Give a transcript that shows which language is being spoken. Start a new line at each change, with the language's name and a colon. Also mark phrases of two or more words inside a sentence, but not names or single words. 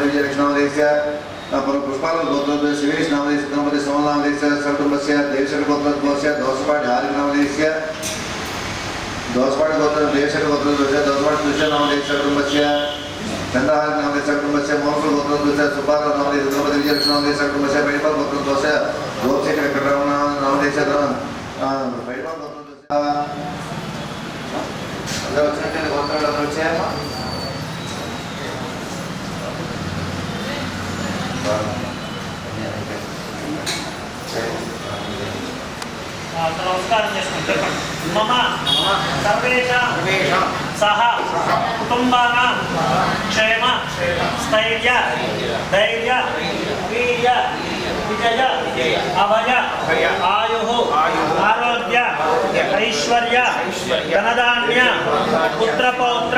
Sanskrit: विजयलक्ष्मी नामधेयस्य पुष्पाल गोत्रोद्भवस्य शिवेश नामधेयस्य धर्मपत्नी सोमल नामधेयस्य कुटुंबस्य देवशर गोत्रोद्भवस्य दोसपाट हारी नामधेयस्य दोसपाट गोत्र देवशर गोत्रोद्भवस्य दोसपाट तुषार नामधेयस्य कुटुंबस्य चंद्रहार नामधेयस्य कुटुंबस्य मोहनपुर गोत्रोद्भवस्य सुपाल नामधेयस्य धर्मपत्नी विजयलक्ष्मी नामधेयस्य कुटुंबस्य बैठपाल गोत्रोद्भवस्य गोपशेखर वेंकटरामन नामधेयस्य बैठपाल ada
Telugu: వచ్చినట్టు గోత్రాలు వచ్చాయమ్మా నమస్కారం చేసుకుంటే
Sanskrit: మమ సర్వేషాం సహ కుటుంబానాం క్షేమ స్థైర్య ధైర్య వీర్య విజయ అభయ ఆయు ఆరోగ్య ఐశ్వర్య ధనధాన్య పుత్రపౌత్ర